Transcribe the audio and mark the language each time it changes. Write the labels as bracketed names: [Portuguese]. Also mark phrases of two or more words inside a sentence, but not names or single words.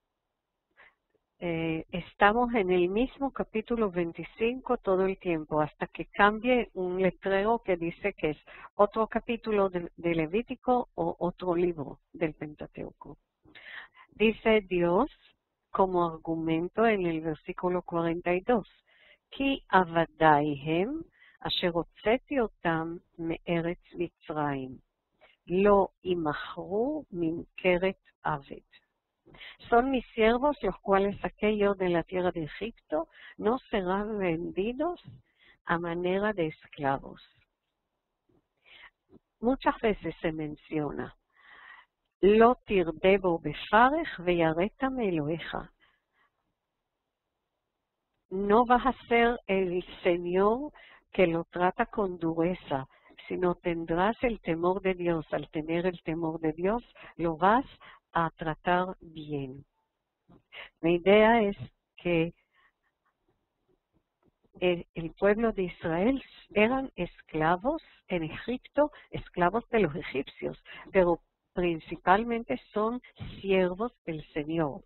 [Spanish] Estamos en el mismo capítulo 25 todo el tiempo, hasta que cambie un letrero que dice que es otro capítulo de Levítico o otro libro del Pentateuco. Dice Dios como argumento en el versículo 42, [Hebrew] כי עבדי הם אשר הוצאתי אתם מארץ מצרים לא ימכרו ממכרת עבד. [Spanish] Son mis siervos, los cuales saqué yo de la tierra de Egipto, no serán vendidos a manera de esclavos. Muchas veces se menciona, [Hebrew] לא תרדה בו בפרך ויראת מאלהיך. [Spanish] No vas a ser el Señor que lo trata con dureza, sino tendrás el temor de Dios. Al tener el temor de Dios, lo vas a tratar bien. La idea es que el pueblo de Israel eran esclavos en Egipto, esclavos de los egipcios, pero principalmente son siervos del Señor.